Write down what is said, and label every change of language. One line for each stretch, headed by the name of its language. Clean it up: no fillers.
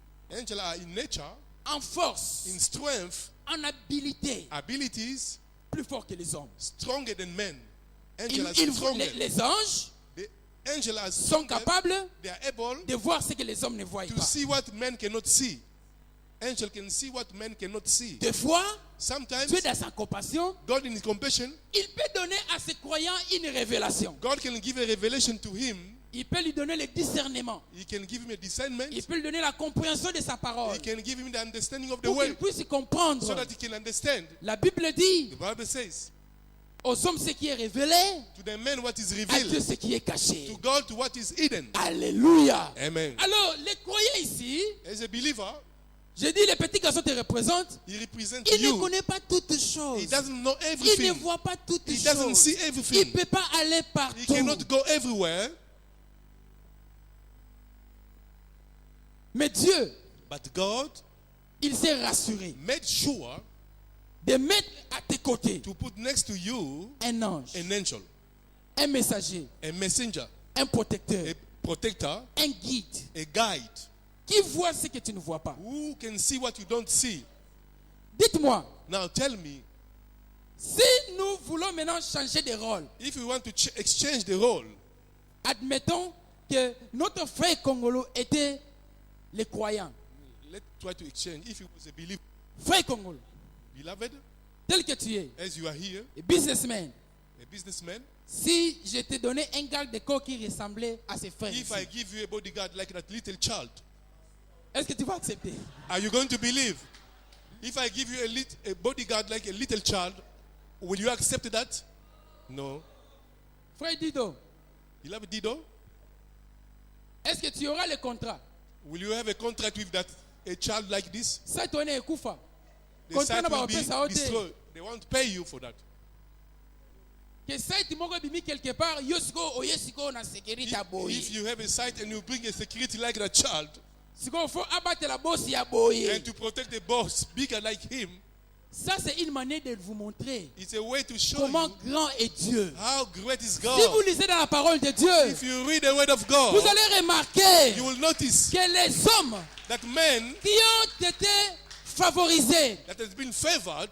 English: are in nature,
French: en force,
English: in strength,
French: en habileté,
English: abilities,
French: plus forts que les hommes.
English: stronger than men.
French: Ils-
English: Angels are
French: ils-
English: stronger.
French: les anges
English: The angels are
French: sont
English: stronger.
French: capables
English: They are able
French: de voir ce que les hommes ne voient
English: to
French: pas.
English: see what men cannot see. Angel can see what men cannot see.
French: Des fois,
English: Sometimes
French: Dieu dans sa compassion,
English: God in his compassion,
French: il peut donner à ses croyants une révélation.
English: God can give a revelation to him.
French: Il peut lui donner le discernement.
English: He can give him a discernment.
French: Il peut lui donner la compréhension de sa parole.
English: He can give him the understanding of the
French: Pour qu'il
English: word
French: puisse comprendre.
English: so that he can understand.
French: La Bible dit
English: The Bible says,
French: aux hommes ce qui est révélé,
English: to the man what is
French: à Dieu
English: revealed,
French: ce qui est caché.
English: to God what is hidden.
French: Alléluia.
English: Amen.
French: Alors, les croyants ici,
English: As a believer,
French: je dis, les petits garçons te représentent.
English: he represents
French: Il ne
English: you.
French: connaît pas toutes choses.
English: He doesn't know
French: Il ne
English: everything.
French: voit pas toutes
English: He doesn't
French: choses.
English: see
French: Il ne
English: everything.
French: peut pas aller
English: He
French: partout.
English: cannot go everywhere.
French: Mais Dieu,
English: But God
French: il s'est rassuré
English: made sure
French: de mettre à tes côtés
English: to put next to you
French: un ange,
English: an angel,
French: un messager,
English: a messenger,
French: un protecteur,
English: a protector,
French: un guide
English: a guide
French: qui voit ce que tu ne vois pas.
English: who can see what you don't see.
French: Dites-moi,
English: Now tell me,
French: si nous voulons maintenant changer de rôle,
English: if we want to exchange the role,
French: admettons que notre frère Congolo était le croyant.
English: let's try to exchange. If you was a believer,
French: Frère Congolo,
English: beloved,
French: tel que tu es,
English: as you are here,
French: et businessman,
English: a businessman,
French: si je te donnais un garde de corps qui ressemblait à ses frères,
English: if
French: ici,
English: I give you a bodyguard like that little child,
French: est-ce que tu vas accepter?
English: are you going to believe? If I give you a bodyguard like a little child, will you accept that? No.
French: Frère Dido,
English: Beloved Dido,
French: est-ce que tu auras le contrat?
English: will you have a contract with that a child like this?
French: Ça tu es
Lingala: kufa.
English: The
French: Contrat
English: site
Lingala: na ba
English: will be
Lingala: opesa ote.
English: destroyed. They won't pay you for that.
Lingala: Que site moko bimi
French: quelque part,
Lingala: yo siko oye siko na sécurité
English: If
Lingala: aboyi.
English: you have a site and you bring a security like that child,
French: Si il faut abattre la bosse, il y a boye.
English: and to protect the boss bigger like him,
French: Ça, c'est une manière de vous montrer
English: it's a way to show
French: comment
English: you
French: grand est Dieu.
English: how great is
French: Si
English: God.
French: vous lisez dans la parole de Dieu,
English: If you read the word of
French: vous
English: God,
French: allez remarquer
English: you will notice
French: que les hommes
English: that men
French: qui ont été favorisés
English: that has been favored